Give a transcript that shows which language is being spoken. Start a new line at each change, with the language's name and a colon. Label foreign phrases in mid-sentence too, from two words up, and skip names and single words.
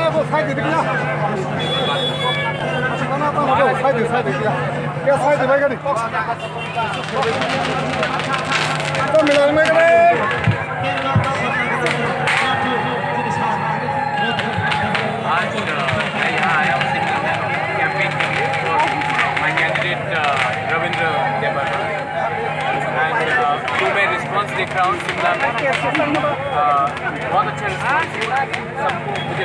Korean: 사이드 그냥. 하나 더 사이드 그냥. 야 사이드 발견이. 좀 밀어 밀어.
Hindi: आज मैं यहाँ आया हूँ सिंगल कैंपेन के लिए और
English: my candidate
Hindi: रविंद्र देवबर्मा एंड जो मैं रिस्पांस देख रहा हूँ शिमला में बहुत अच्छा रिस्पांस सबको मुझे